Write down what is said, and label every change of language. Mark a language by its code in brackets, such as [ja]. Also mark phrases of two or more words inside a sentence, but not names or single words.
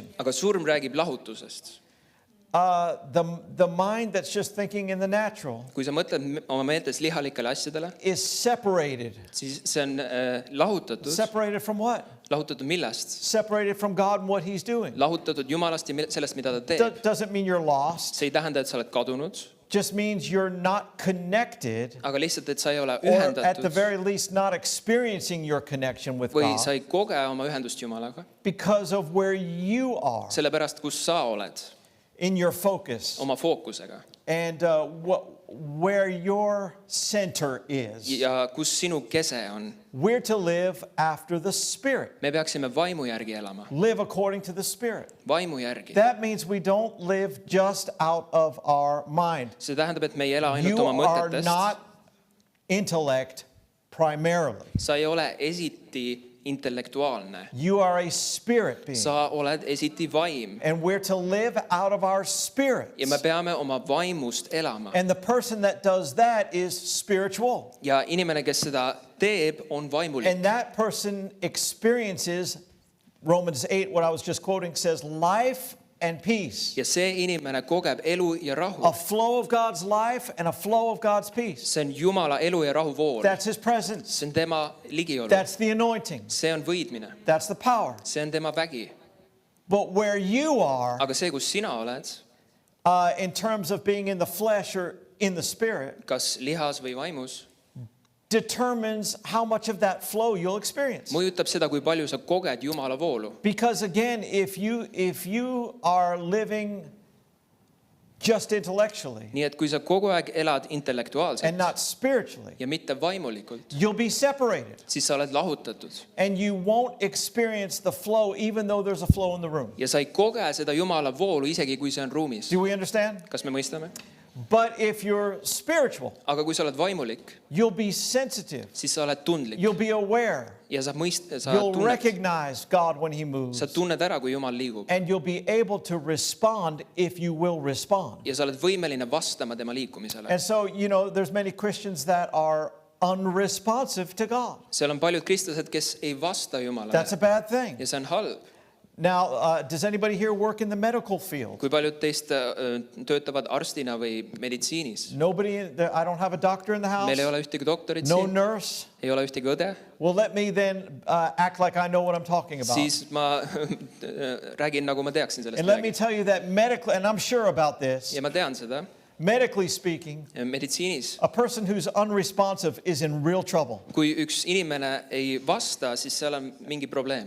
[et] Aga surm räägib lahutusest. [en] The mind that's just thinking in the natural [et] Kui sa mõtled oma meeltes lihalikele asjadele, [en] is separated. [et] siis see on lahutatud. [en] Separated from what? [et] Lahutatud millest? [en] Separated from God and what He's doing. [et] Lahutatud Jumalast ja sellest, mida ta teeb. [en] Doesn't mean you're lost. [et] See ei tähenda, et sa oled kadunud, [en] Just means you're not connected, [et] aga lihtsalt, et sa ei ole [en] or at the [et] ühendatud [en] very least not experiencing your connection with [et] või [en] God [et] sa ei koge oma ühendust Jumalaga, [en] because of where you are [et] sellepärast, kus sa oled [en] in your focus [et] oma fookusega [en] and where your center is. [et] ja kus sinu kese on. [en] We're to live after the Spirit, [et] Me peaksime vaimu järgi elama, [en] live according to the Spirit. [et] vaimu järgi. [en] That means we don't live just out of our mind. [et] See tähendab, et me ei ela ainult [en] You [et] oma [en] are [et] mõtetest. [en] not intellect primarily. [et] Sa ei ole esiti intellektuaalne. [en] You are a spirit being. [et] Sa oled esiti vaim [en] And we're to live out of our spirits. [et] ja me peame oma vaimust elama. [en] And the person that does that is spiritual. [et] Ja inimene, kes seda teeb, on vaimulik. [en] And that person experiences, Romans 8, what I was just quoting, says life and peace. [et] Ja see inimene kogeb elu ja rahu. [en] A flow of God's life and a flow of God's peace. [et] See on Jumala elu ja rahu vool. [en] That's His presence. [et] See on tema ligiolu. [en] That's the anointing. [et] See on võidmine. [en] That's the power. [et] See on tema vägi. [en] But where you are, [et] Aga see, kus sina oled, [en] in terms of being in the flesh or in the spirit, [et] kas lihas või vaimus, [en] determines how much of that flow you'll experience. [et] mõjutab seda, kui palju sa koged Jumala voolu. [en] Because again, if you are living just intellectually [et] Nii et kui sa kogu aeg elad [en] and [et] intellektuaalselt [en] not spiritually, [et] ja mitte vaimulikult, [en] you'll be separated [et] siis sa oled lahutatud. [en] and you won't experience the flow even though there's a flow in the room. [et] Ja sa ei koge seda Jumala voolu, isegi kui see on ruumis. [en] Do we understand? [et] Kas me mõistame? [en] But if you're spiritual, [et] Aga kui sa oled vaimulik, [en] you'll be sensitive. [et] siis sa oled tundlik [en] You'll be aware. [et] ja sa [en] You'll [et] tunned, [en] recognize God when He moves. [et] sa tunned ära, kui Jumal liigub. [en] And you'll be able to respond if you will respond. [et] Ja sa oled võimeline vastama tema liikumisele. [en] And so, there's many Christians that are unresponsive to God. [et] Seal on paljud kristlased, kes ei vasta Jumalale. [en] That's a bad thing. [et] Ja see on halb. [en] Now, does anybody here work in the medical field? [et] Kui paljud teist töötavad arstina või meditsiinis? [en] Nobody, I don't have a doctor in the house. [et] Meil ei ole ühtegi doktorit [en] No [et] siin, [en] nurse. [et] ei ole ühtegi õde. [en] Well, let me then act like I know what I'm talking about. [et] Siis ma räägin, nagu ma teaksin sellest [en] And let me [et] midagi. [en] tell you that medically, and I'm sure about this, [et] Ja ma tean seda. [en] medically speaking, [et] Meditsiinis, [en] a person who's unresponsive is in real trouble. [et] kui üks inimene ei vasta, siis seal on mingi probleem.